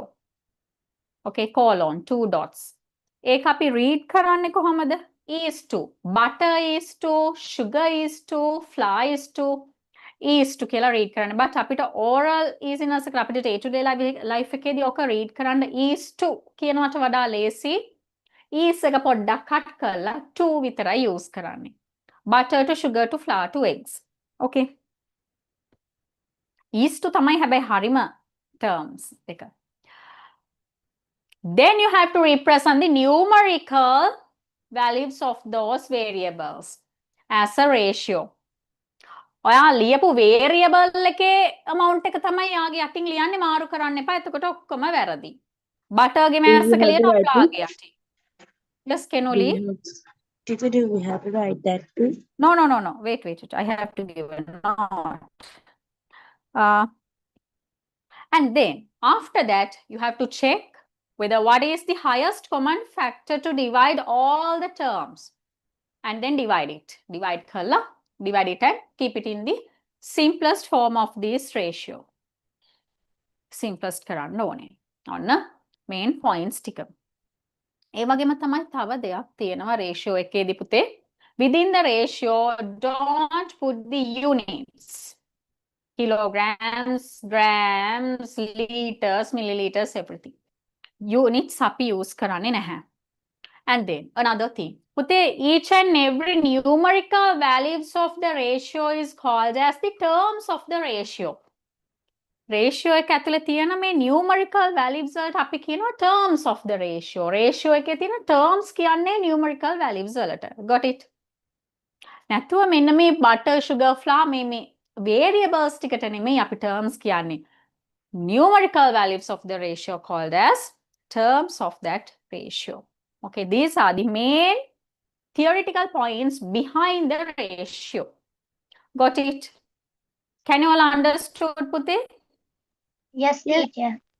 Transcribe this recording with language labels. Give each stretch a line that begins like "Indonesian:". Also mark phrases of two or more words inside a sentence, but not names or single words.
English: Okay, colon, 2 dots.
Sinhala: ඒක අපි read කරන්නේ කොහමද?
English: Is to, butter is to, sugar is to, flour is to, is to
Sinhala: කියලා read කරන්න. But අපිට
English: oral easiness
Sinhala: එක අපිට
English: day to day life
Sinhala: එකේදී ඔක read කරන්න
English: is to
Sinhala: කියනවට වඩා ලේසි. is එක පොඩ්ඩක් cut කරලා to විතරයි use කරන්නේ.
English: Butter to, sugar to, flour to, eggs. Okay. is to
Sinhala: තමයි හැබැයි හරිම terms එක.
English: Then you have to represent the numerical values of those variables as a ratio.
Sinhala: ඔයා ලියපු variable එකේ amount එක තමයි යාගේ යටින් ලියන්නේ මාරු කරන්න එපා. එතකොට ඔක්කොම වැරදි. butter ගේ mass එක ලියනවා flour ගේ යටින්.
English: Yes, Kenoli? Teacher, do we have to write that too? No. Wait. I have to give a note. And then after that, you have to check whether what is the highest common factor to divide all the terms. And then divide it. Divide it and keep it in the simplest form of this ratio.
Sinhala: Simplest කරන්න ඕනේ. ඔන්න
English: main points
Sinhala: ටික. ඒ වගේම තමයි තව දෙයක් තියෙනවා ratio එකේදී පුතේ.
English: Within the ratio, don't put the units. Kilograms, grams, liters, milliliters, everything.
Sinhala: Units අපි use කරන්නේ නැහැ.
English: And then another thing. පුතේ, each and every numerical values of the ratio is called as the terms of the ratio.
Sinhala: Ratio එක ඇතුලේ තියෙන මේ
English: numerical values
Sinhala: වලට අපි කියනවා
English: terms of the ratio.
Sinhala: Ratio එකේ තියෙන terms කියන්නේ
English: numerical values
Sinhala: වලට.
English: Got it?
Sinhala: නැතුව මෙන්න මේ
English: butter, sugar, flour
Sinhala: මේ variables ටිකට නෙමෙයි අපි terms කියන්නේ.
English: Numerical values of the ratio called as terms of that ratio. Okay, these are the main theoretical points behind the ratio. Got it? Can you all understood, Puti? Yes, teacher.